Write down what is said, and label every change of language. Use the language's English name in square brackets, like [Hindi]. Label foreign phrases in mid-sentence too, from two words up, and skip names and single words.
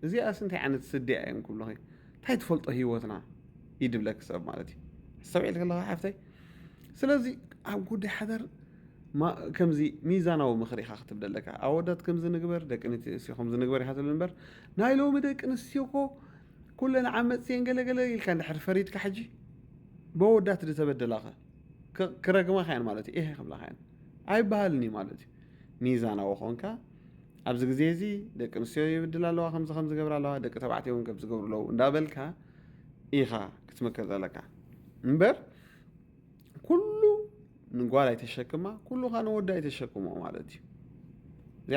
[Tigrinya] እዚኣስ እንታይ ዓይነት ስድያ እዮም ኩብሎኸ እንታይ ትፈልጦ ሂወትና ይድብለክ ሰብ ማለት እዩ ሰብዒል ከለኻ ሓፍተይ ስለዚ ኣብ ጉዳይ ሓዳር ከምዚ ሚዛናዊ ምኽሪ ኢኻ ክትብለለካ ኣወዳት ከምዚ ንግበር ደቂ ኣንስትዮ ከምዚ ንግበር ኢኻ ትብል እምበር ናይ ሎሚ ደቂ ኣንስትዮ እኮ ኩለን ዓመፅተን ገለገለ ኢልካ እንድሕር ፈሪድካ ሕጂ ብወዳት ዝተበደላኸ ክረግመኻ ያን ማለት እዩ ይሄ ክብላኻ ያን ኣይበሃልኒ ማለት እዩ ሚዛናዊ ኮንካ ኣብዚ ግዜ እዚ ደቂ ኣንስትዮ ይብድላ ኣለዋ ከምዚ ገብራ ኣለዋ ደቂ ተባዕትዮ እውን ከም ዝገብሩ ኣለዉ እንዳበልካ ኢኻ ክትምክር ዘለካ እምበር ኩሉ ንጓል ኣይተሸክማ ኩሉ ኻ ንወዲ ኣይተሸክሞ ማለት እዩ እዚኣ